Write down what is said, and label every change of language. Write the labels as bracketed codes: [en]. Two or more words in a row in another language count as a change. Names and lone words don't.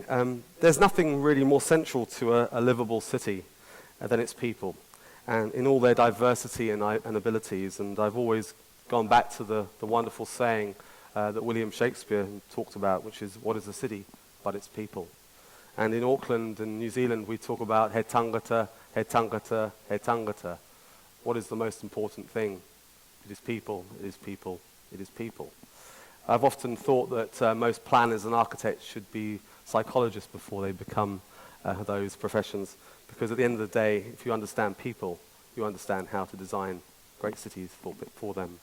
[en] There's nothing really more central to a livable city than its people, and in all their diversity and abilities. And I've always gone back to the wonderful saying that William Shakespeare talked about, which is, what is a city but its people? And in Auckland and New Zealand, we talk about [mi] he tangata, he tangata, he tangata. [en] What is the most important thing? It is people, it is people, it is people. I've often thought that most planners and architects should be psychologists before they become those professions, because at the end of the day, if you understand people, you understand how to design great cities for them.